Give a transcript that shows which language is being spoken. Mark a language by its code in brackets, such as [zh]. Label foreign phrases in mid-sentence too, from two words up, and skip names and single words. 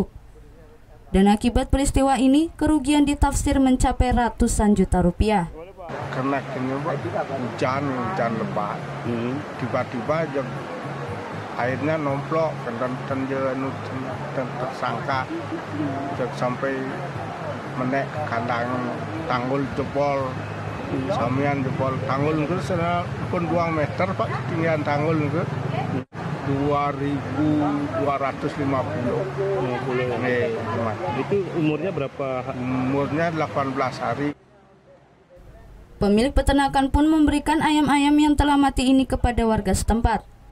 [id] Dan akibat peristiwa ini, kerugian ditafsir mencapai ratusan juta rupiah. Karena hujan lebat, tiba-tiba aja airnya nomplok dan tersangka sampai menek kandang tanggul jebol. Samian jebol tanggul itu pun 2 meter Pak, ketinggian tanggul itu 2.250. Itu umurnya berapa? Umurnya 18 hari. Pemilik peternakan pun memberikan ayam-ayam yang telah mati ini kepada warga setempat.